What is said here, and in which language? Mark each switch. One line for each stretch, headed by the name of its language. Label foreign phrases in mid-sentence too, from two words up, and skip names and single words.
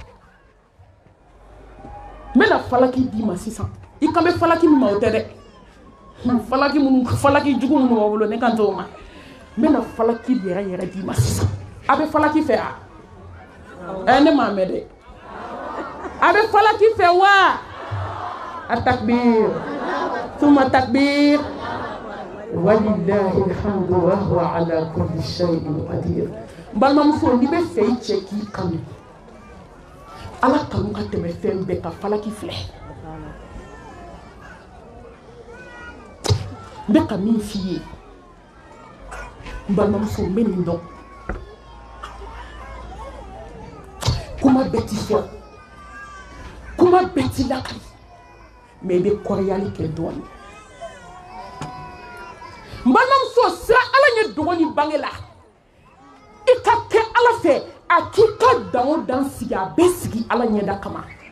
Bambara: n bɛna falaki d'i ma sisan I kan bɛ falaki min ma o tɛ dɛ falaki jugu minnu b'a bolo ne kan t'o ma n bɛna falaki yɛrɛ d'i ma sisan a bɛ falaki fɛ ne m'a mɛn dɛ a bɛ falaki fɛ wa a takbir tuma takbir
Arabic: ولله الحمد وهو على كل شيء قدير
Bambara: balimamuso n'i bɛ fɛ I cɛ k'i kanu ala kanu ka tɛmɛ fɛn bɛɛ ka falaki filɛ n bɛ ka min f'i ye n balimamuso n bɛ nin dɔn kuma bɛɛ ti fɔ kuma bɛɛ ti lakali mais I bɛ kɔrɔyali kɛ dɔɔnin n balimamuso sira ala ye dogo ni bange la I ka kɛ ala fɛ a k'i ka dan o dan sigi a bɛ sigi ala ɲɛda kama